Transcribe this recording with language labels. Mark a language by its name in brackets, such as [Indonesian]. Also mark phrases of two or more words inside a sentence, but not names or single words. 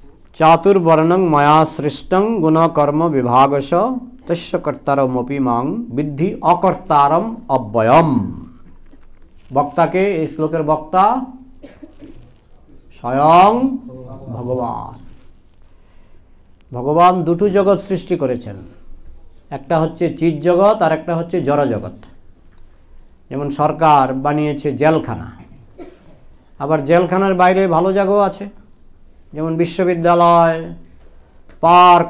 [Sanskrit] चातुर्वर्णं मया सृष्टं गुणकर्म विभागश तस्य कर्तारमपि मां विद्धि अकर्तारम अव्ययम। [Bangla] বক্তা কে এই শ্লোকের বক্তা স্বয়ং ভগবান। ভগবান দুটো জগৎ সৃষ্টি করেছেন, একটা হচ্ছে চিৎ জগৎ আর একটা হচ্ছে জড় জগৎ। যেমন সরকার বানিয়েছে জেলখানা, আবার জেলখানার বাইরে ভালো জায়গাও আছে, যেমন বিশ্ববিদ্যালয়, পার্ক।